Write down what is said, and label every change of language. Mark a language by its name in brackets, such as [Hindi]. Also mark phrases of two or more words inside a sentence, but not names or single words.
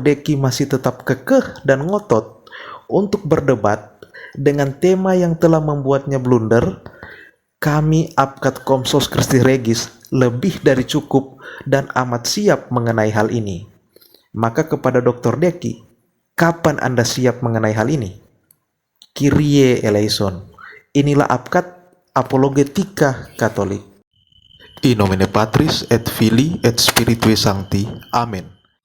[Indonesian] Deki masih tetap kekeh dan ngotot untuk berdebat dengan tema yang telah membuatnya blunder, kami APKAT Komsos Christi Regis lebih dari cukup dan amat siap mengenai hal ini. Maka kepada Dr. Deki, kapan Anda siap mengenai hal ini? [Greek] Kyrie eleison. [Indonesian] Inilah APKAT Apologetika Katolik. [Latin] In nomine Patris et Filii et Spiritui Sancti. Amen.